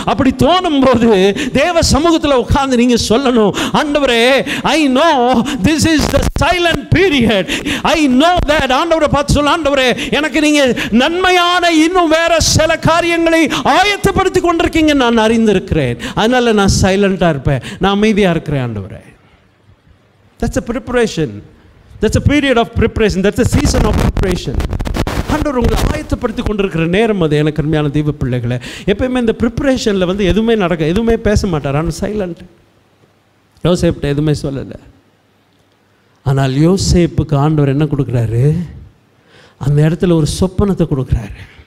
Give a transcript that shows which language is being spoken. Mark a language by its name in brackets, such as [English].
[Tamil] அப்படி தோணும் போது தேவ சமூகத்தில் உட்கார்ந்து நீங்கள் சொல்லணும், ஆண்டவரே [English] I know this is the silent period, I know that. [Tamil] ஆண்டவரை பார்த்து சொல்ல, ஆண்டவரே எனக்கு நீங்கள் நன்மையான இன்னும் வேற சில காரியங்களை ஆயத்தப்படுத்தி கொண்டிருக்கீங்க, நான் அறிந்திருக்கிறேன், அதனால நான் சைலண்டாக இருப்பேன், நான் அமைதியாக இருக்கிறேன் ஆண்டவரே. [English] That's a preparation. That's a period of preparation. That's a season of preparation. [Tamil] ஆண்டவர் உங்களை ஆயத்தப்படுத்தி கொண்டிருக்கிற நேரம் அது. எனக்கு அருமையான தெய்வ பிள்ளைகளை, எப்பயுமே இந்த ப்ரிப்பரேஷனில் எதுவுமே பேச மாட்டார், ஆனால் சைலண்ட். யோசேப்கிட்ட எதுவுமே சொல்லலை. ஆனால் யோசேப்புக்கு ஆண்டவர் என்ன கொடுக்குறாரு, அந்த இடத்துல ஒரு சொப்பனத்தை கொடுக்குறாரு.